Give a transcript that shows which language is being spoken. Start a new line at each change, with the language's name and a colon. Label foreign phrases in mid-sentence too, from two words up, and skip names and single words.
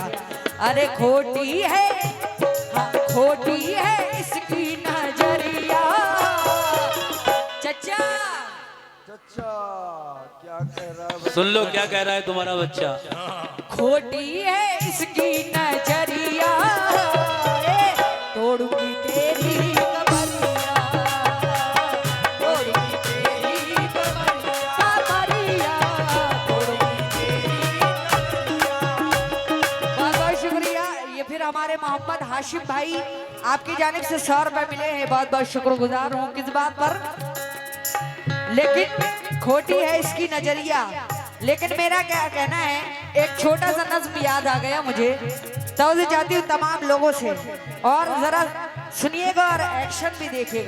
Hindi: अरे खोटी है, हाँ, खोटी है इसकी नजरिया। चचा चचा क्या कह रहा है? सुन लो क्या कह रहा है तुम्हारा बच्चा। खोटी है इसकी नजरिया, ए, तोड़ूंगी तेरी कमरिया, तोड़ूंगी तेरी कमरिया, कमरिया, तोड़ूंगी तेरी कमरिया। बहुत बहुत शुक्रिया। ये फिर हमारे मोहम्मद हाशिम भाई आपकी जानिब से 100 रुपए मिले हैं, बहुत बहुत शुक्रगुजार हूँ। किस बात पर? लेकिन खोटी है इसकी नजरिया। लेकिन मेरा क्या कहना है, एक छोटा सा नज्म याद आ गया मुझे, तवज्जो चाहती हूँ तमाम लोगों से, और जरा सुनिएगा और एक्शन भी देखिएगा।